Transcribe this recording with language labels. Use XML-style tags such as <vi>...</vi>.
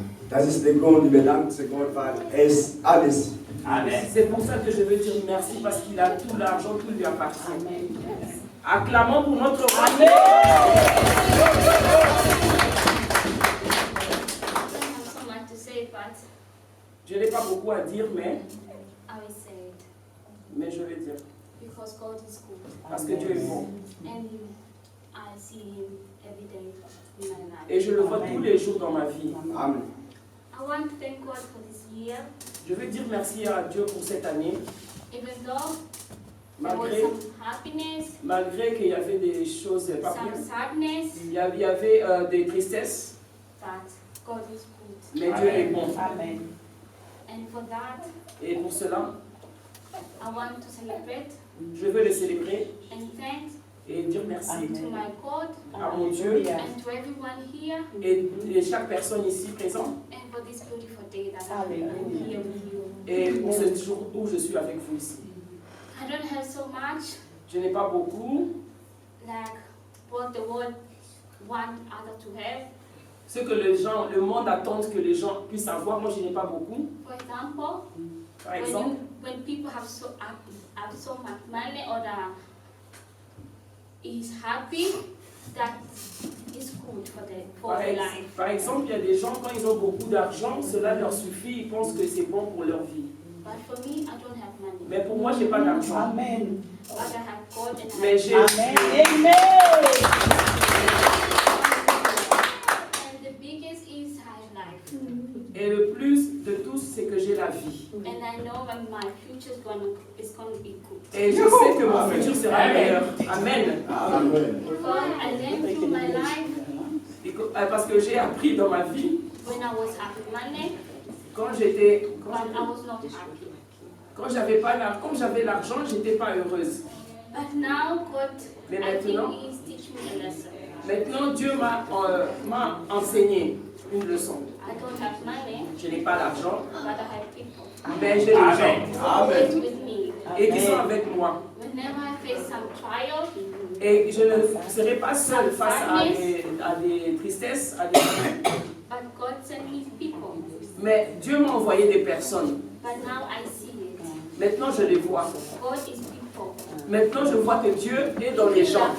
<de>Das ist der Grund, wir danken Gott, weil ist alles. Amen.</de> <fr>C'est pour ça que je veux dire merci parce qu'il a tout l'argent, tout lui appartient. Acclamons pour notre roi.</fr> <en>I don't have so much to say, but</en> <fr>Je n'ai pas beaucoup à dire, mais</fr> <en>I will say it</en> <fr>je vais dire.</fr> <en>because God is good,</en> <fr>Parce que Dieu est bon.</fr> <en>and I see Him every day in my life.</en> <fr>Et je le vois tous les jours dans ma vie. Amen.</fr> <en>I want to thank God for this year,</en> <fr>Je veux dire merci à Dieu pour cette année.</fr> <en>even though there was</en> <fr>Malgré,</fr> <en>some happiness,</en> <fr>malgré qu'il y avait des choses pas</fr> <en>some</en> <fr>bien.</fr> <en>sadness,</en> <fr>Il y avait des tristesses,</fr> <en>but God is good.</en> <fr>mais Dieu est bon. Amen.</fr> <en>And for that,</en> <fr>Et pour cela,</fr> <en>I want to celebrate</en> <fr>je veux le célébrer</fr> <en>and thank</en> <fr>et dire merci</fr> <en>to my God</en> <fr>à mon Dieu</fr> <en>and to everyone here,</en> <fr>et chaque personne ici présente</fr> <en>and for this beautiful day that I'm here with you.</en> <fr>et pour ce jour où je suis avec vous ici.</fr> <en>I don't have so much</en> <fr>Je n'ai pas beaucoup,</fr> <en>like what the world want others to have.</en> <fr>ce que le monde attend que les gens puissent avoir, moi je n'ai pas beaucoup.</fr> <en>For example,</en> <fr>Par exemple,</fr> <en>when people have so much money or that is happy, that is good for their life.</en> <fr>par exemple, il y a des gens, quand ils ont beaucoup d'argent, cela leur suffit, ils pensent que c'est bon pour leur vie.</fr> <en>But for me, I don't have money.</en> <fr>Mais pour moi, je n'ai pas d'argent. Amen.</fr> <en>But I have God and I</en> <fr>Mais</fr> <en>have</en> <fr>j'ai Amen. Dieu.</fr> <en>And the biggest is high life.</en> <fr>Et le plus de tous, c'est que j'ai la vie.</fr> <en>And I know that my future is gonna be good.</en> <fr>Et je sais que mon futur sera meilleur. Amen. Amen.</fr> <en>Because I learned through my life</en> <fr>Parce que j'ai appris dans ma vie,</fr> <en>when I was having money,</en> <fr>quand</fr> <en>but I was not happy.</en> <fr>quand j'avais l'argent, j'étais pas heureuse.</fr> <en>But now God,</en> <fr>Mais</fr> <en>I think</en> <fr>maintenant,</fr> <en>He's teaching me a lesson.</en> <fr>maintenant Dieu m'a enseigné une leçon.</fr> <en>I don't have money,</en> <fr>Je n'ai pas d'argent,</fr> <en>but I have people</en> <fr>mais j'ai des gens</fr> <en>always with me.</en> <fr>et qui sont avec moi.</fr> <en>Whenever I face some trial,</en> <fr>Et je ne serai pas seule face à des tristesses, à des...</fr> <en>but God sent me people.</en> <fr>Mais Dieu m'a envoyé des personnes.</fr> <en>But now I see it.</en> <fr>Maintenant, je les vois.</fr> <en>God is people.</en> <fr>Maintenant, je vois que Dieu est dans les gens.</fr>